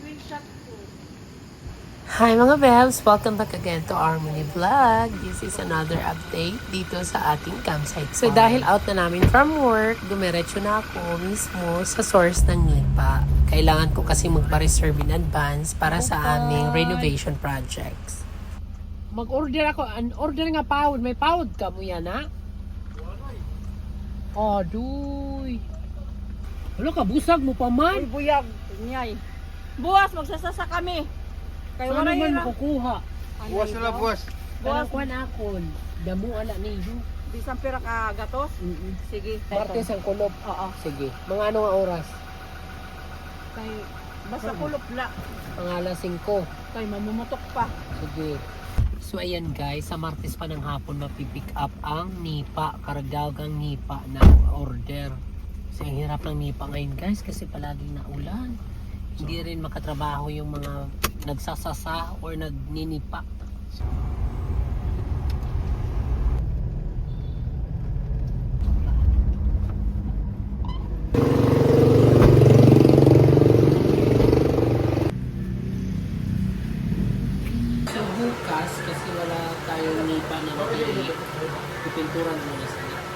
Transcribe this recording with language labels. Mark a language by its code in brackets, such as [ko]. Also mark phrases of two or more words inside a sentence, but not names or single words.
[tl] Hi mga Bebs! [en] Welcome back again to our mini vlog. This is another update [tl] dito sa ating [en] campsite. [tl] So dahil out na namin [en] from work, [tl] dumiretso na ako mismo sa source ng NIPA. Kailangan ko kasi magpa-reserve [en] in advance [tl] para sa aming renovation projects. [war] Mag-order ako. Order nga pound. May pound ka mo yan, ha? Aduy. Wala ka, busag mo pa man. Uy, buyag. Nyay. Buwas, magsasasa kami. Kayo [tl] Saan wala naman hira. makukuha? [war] Buwas na lang, buwas. Buwas kuan akon. Damo ala ninyo. Bisang pira ka gatos? Sige. Martes ang kulop. Oo. Sige. Mga ano nga oras? Kay, basta kulop la. Pangala 5. Kay, mamumutok pa. Sige. [tl] So ayan guys, sa Martes pa ng hapon mapipick up ang nipa, karagagang nipa na order. Kasi ang hirap ng nipa ngayon guys kasi palaging naulan. Hindi rin makatrabaho yung mga nagsasasa or nagninipa. So bukas, kasi wala tayong nipa na ipintura na muna sa nipa.